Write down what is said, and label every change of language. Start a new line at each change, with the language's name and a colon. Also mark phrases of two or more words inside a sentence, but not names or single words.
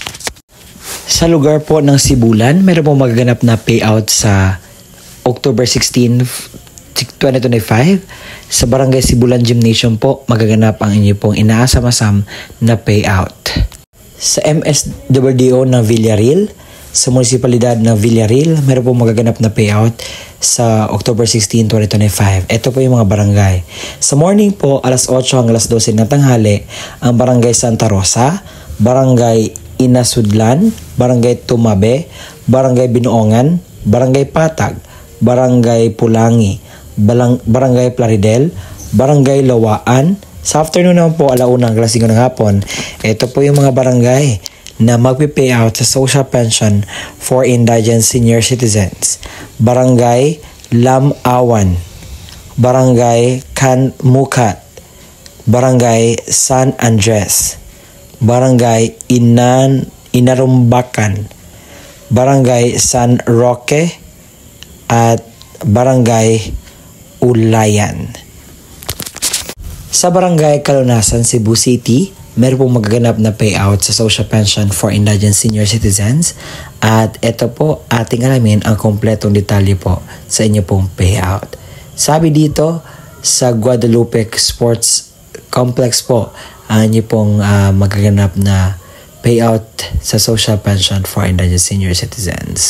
Filipino: Sa lugar po ng Sibulan, meron pong magaganap na payout sa October 16, 2025 sa Barangay Sibulan Gymnasium po magaganap ang inyo pong inaasam-asam na payout. Sa MSWDO ng Villarreal, sa munisipalidad ng Villarreal, meron po magaganap na payout sa October 16, 2025. Ito po yung mga barangay. Sa morning po, alas 8 hanggang alas 12 ng tanghali, ang Barangay Santa Rosa, Barangay Inasudlan, Barangay Tumabe, Barangay Binuongan, Barangay Patag, Barangay Pulangi, Barangay Plaridel, Barangay Lawaan. Sa afternoon naman po, alauna hanggang alas 5 ng hapon, ito po yung mga barangay na magpipayout sa
English: social pension for indigent senior citizens.
Filipino: Barangay Lamawan, Barangay Kanmukat, Barangay San Andres, Barangay Inarumbakan, Barangay San Roque, at Barangay Ulayan. Sa Barangay Kalunasan, Cebu City, meron pong magaganap na payout sa
English: social pension for indigent senior citizens.
Filipino: At ito po, ating alamin ang kompletong detalye po sa inyo pong payout. Sabi dito, sa Guadalupe Sports Complex po, ang inyo pong magaganap na payout sa
English: social pension for indigent senior citizens.